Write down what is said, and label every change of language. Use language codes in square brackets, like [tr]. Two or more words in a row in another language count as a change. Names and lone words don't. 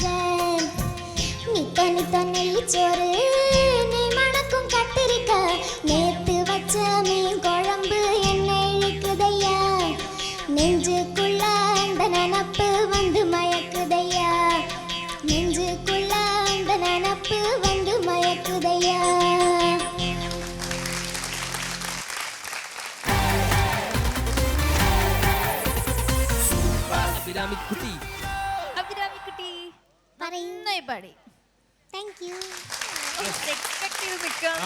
[ta] நித்த நித்த நெல்லிச்சோறு, நெய் மணக்கும் கத்திரிக்காய், நேத்து வச்ச மீன் குழம்பு என்ன இழுக்குதையா. நெஞ்சுக்குள்ள அந்த நினப்பு வந்து மயக்குதையா. நெஞ்சுக்குள்ள அந்த நினப்பு வந்து மயக்குதையா. [ml] അഭിരാമിക്കുട്ടി അഭിരാമിക്കുട്ടി നന്നായി പാടി. [en] thank you. [ml] എക്സ്പെക്ട് ചെയ്ത് ആ നിൽക്കാന്ന്